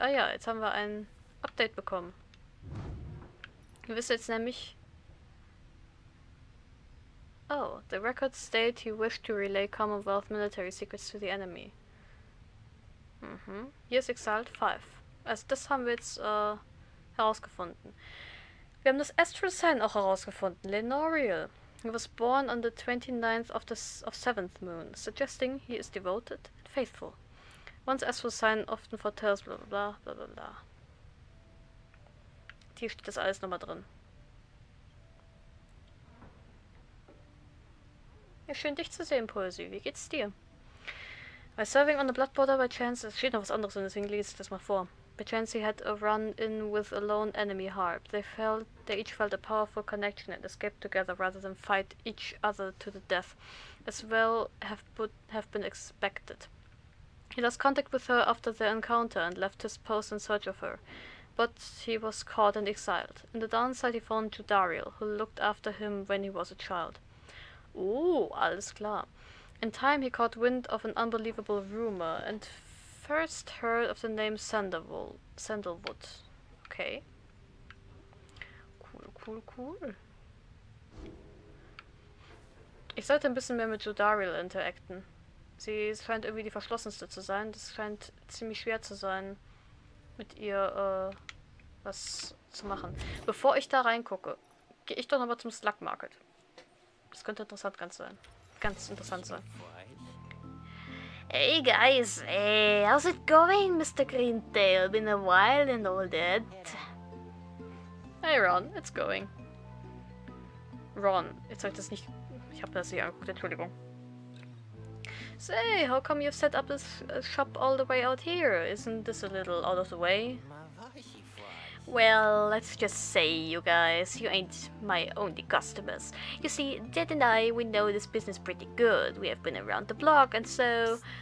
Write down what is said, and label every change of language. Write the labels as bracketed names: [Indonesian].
[German] Ah ja, jetzt haben wir ein Update bekommen. Wir wissen jetzt nämlich... [English] Oh, the records state he wished to relay Commonwealth military secrets to the enemy. Years exiled 5. [German] Also das haben wir jetzt herausgefunden. Wir haben das Astral Sign auch herausgefunden. Lenoriel. [English] He was born on the 29th of 7th moon, suggesting he is devoted and faithful. One's astral sign often foretells bla bla bla bla bla. [German] Hier steht das alles nochmal drin. Ja, schön dich zu sehen, Poesie. Wie geht's dir? [English] By serving on the blood border by chance, [German] es steht noch was anderes, und deswegen lese ich das mal vor. [English] By chance he had a run-in with a lone enemy harp. They each felt a powerful connection and escaped together rather than fight each other to the death, as well have been expected. He lost contact with her after their encounter and left his post in search of her, but he was caught and exiled. In the downside he found Judariel, who looked after him when he was a child. [German] Alles klar. [English] In time he caught wind of an unbelievable rumor and first heard of the name Sandalwood. Okay. Cool. [German] Ich sollte ein bisschen mehr mit Judariel interacten. Sie scheint irgendwie die verschlossenste zu sein. Das scheint ziemlich schwer zu sein, mit ihr was zu machen. Bevor ich da reingucke, gehe ich doch nochmal zum Slug Market. Das könnte ganz interessant sein. [English] Hey guys, how's it going, Mr. Greentail? Been a while and all that. Hey Ron, it's going. [German] Ron, jetzt habe ich das nicht... Ich habe das hier angeguckt, Entschuldigung. [English] Say, how come you've set up this shop all the way out here? Isn't this a little out of the way? Well, let's just say, you guys, you ain't my only customers. You see, Dad and I, we know this business pretty good. We have been around the block, and so...